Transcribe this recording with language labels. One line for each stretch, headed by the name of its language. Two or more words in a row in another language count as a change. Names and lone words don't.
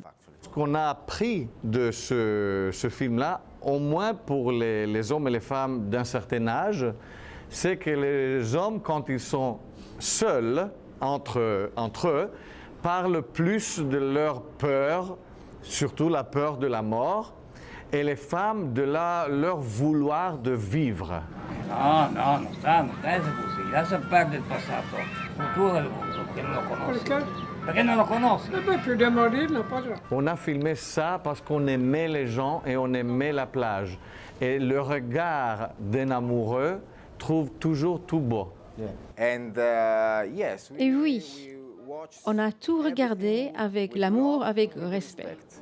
French: Ce qu'on a appris de ce film-là, au moins pour les hommes et les femmes d'un certain âge, c'est que les hommes, quand ils sont seuls entre eux, parlent plus de leur peur, surtout la peur de la mort, et les femmes de leur vouloir de vivre.
Italian: No, non è così. Lascia perdere il passato, il futuro del mondo, perché non lo conosci. Perché non lo conosci?
French: On a filmé ça parce qu'on aimait les gens et on aimait la plage. Et le regard d'un amoureux trouve toujours tout beau. Et oui, on a tout regardé avec l'amour, avec respect.